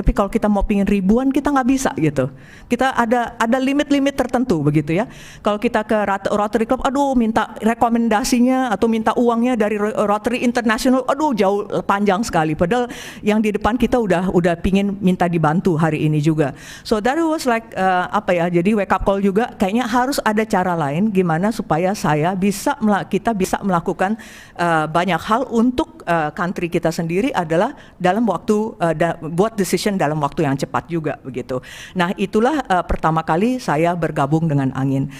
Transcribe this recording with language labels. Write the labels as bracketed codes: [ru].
[id] Tapi kalau kita mau pingin ribuan kita nggak bisa gitu. Kita ada limit-limit tertentu begitu ya. Kalau kita ke Rotary Club, aduh minta rekomendasinya atau minta uangnya dari Rotary International, aduh jauh panjang sekali. Padahal yang di depan kita udah pingin minta dibantu hari ini juga. [en] So that was like [id] jadi [en] wake up call [id] juga. Kayaknya harus ada cara lain gimana supaya kita bisa melakukan banyak hal untuk country kita sendiri adalah dalam waktu buat decision dalam waktu yang cepat juga begitu. Nah itulah pertama kali saya bergabung dengan Angin.